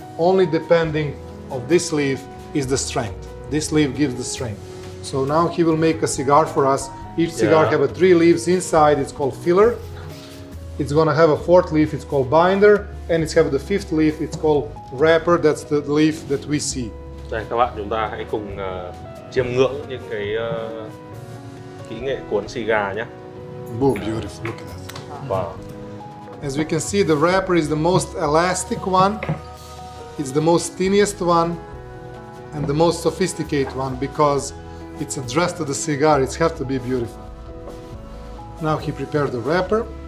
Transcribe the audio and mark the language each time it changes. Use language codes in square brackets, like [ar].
[en] Only depending of this leaf is the strength. This leaf gives the strength. So now he will make a cigar for us. Each cigar have three leaves inside. It's called filler. It's going to have a fourth leaf. It's called binder, and it's have the fifth leaf. It's called wrapper. That's the leaf that we see. [vi] Đây các bạn, chúng ta hãy cùng chiêm ngưỡng những cái kỹ nghệ cuốn cigar nhé. [en] Boom, beautiful. Look at that. Wow. As we can see, the wrapper is the most elastic one. It's the most tiniest one and the most sophisticated one because it's addressed to the cigar. It has to be beautiful. Now he prepared the wrapper.